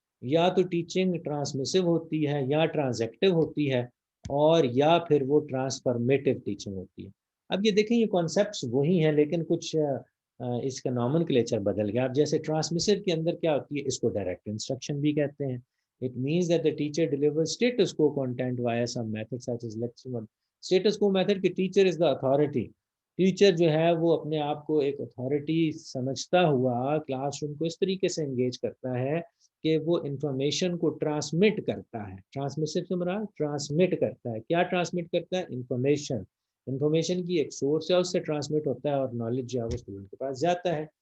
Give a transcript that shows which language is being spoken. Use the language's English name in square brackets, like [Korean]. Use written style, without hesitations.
[Urdu] یا تو ٹیچنگ ٹرانسمیسو ہوتی ہے, یا ٹرانزیکٹیو ہوتی ہے, اور یا پھر وہ ٹرانسفارمیٹیو ٹیچنگ ہوتی ہے. اب یہ دیکھیں یہ کانسیپٹس وہی ہیں لیکن کچھ اس کا نامنکلیچر بدل گیا. اب جیسے ٹرانسمیسر کے اندر کیا ہوتی ہے, اس کو ڈائریکٹ انسٹرکشن بھی کہتے ہیں. [English] It means that the teacher delivers status quo content via some method such as lecture. Status quo method کہ teacher is the authority. [Urdu] Teacher جو ہے وہ اپنے آپ کو ایک اتھارٹی سمجھتا ہوا کلاس روم کو اس طریقے سے انگیج کرتا ہے کہ وہ انفارمیشن کو ٹرانسمٹ کرتا ہے. ٹرانسمیشن سے مراد ٹرانسمٹ کرتا ہے. کیا ٹرانسمٹ کرتا ہے؟ انفارمیشن. انفارمیشن کی ایک سورس ہے, اس سے ٹرانسمٹ ہوتا ہے اور نالج جو ہے وہ اسٹوڈنٹ کے پاس جاتا ہے.